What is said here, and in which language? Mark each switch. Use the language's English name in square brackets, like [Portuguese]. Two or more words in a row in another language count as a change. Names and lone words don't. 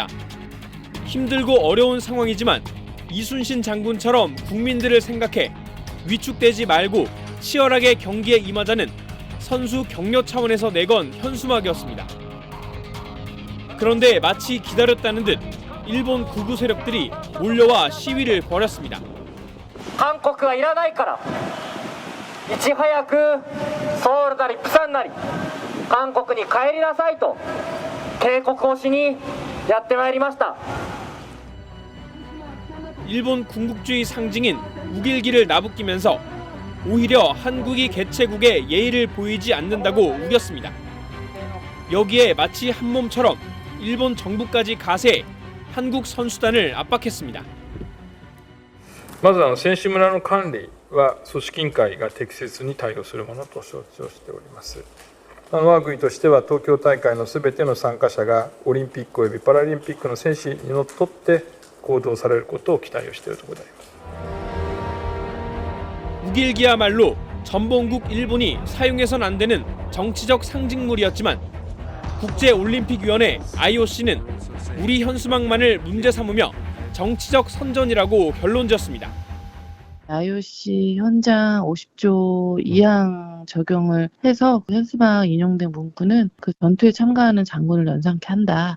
[Korean] 힘들고 어려운 상황이지만 이순신 장군처럼 국민들을 생각해 위축되지 말고 치열하게 경기에 임하자는 선수 격려 차원에서 내건 현수막이었습니다. 그런데 마치 기다렸다는 듯 일본 극우 세력들이 몰려와 시위를 벌였습니다. [Japanese] 한국이 いらないから いち早くソウルなりプサンなり韓国に帰りなさいと警告をしにやってまいりました. [Korean] 일본 군국주의 상징인 우길기를 나부끼면서 오히려 한국이 개최국에 예의를 보이지 않는다고 우겼습니다. 여기에 마치 한 몸처럼 일본 정부까지 가세해 한국 선수단을 압박했습니다. [Japanese] まず選手村の管理は組織委員会が適切に対応するものと承知をしております。我が国としては東京大会のすべての参加者がオリンピックおよびパラリンピックの選手にのっとって行動されることを期待をしているところであります。 [Korean] 우길기야말로 전범국 일본이 사용해선 안 되는 정치적 상징물이었지만 국제올림픽위원회 IOC는 우리 현수막만을 문제 삼으며 정치적 선전이라고 결론지었습니다. IOC 현장 50조 2항 적용을 해서 현수막 인용된 문구는 그 전투에 참가하는 장군을 연상케 한다.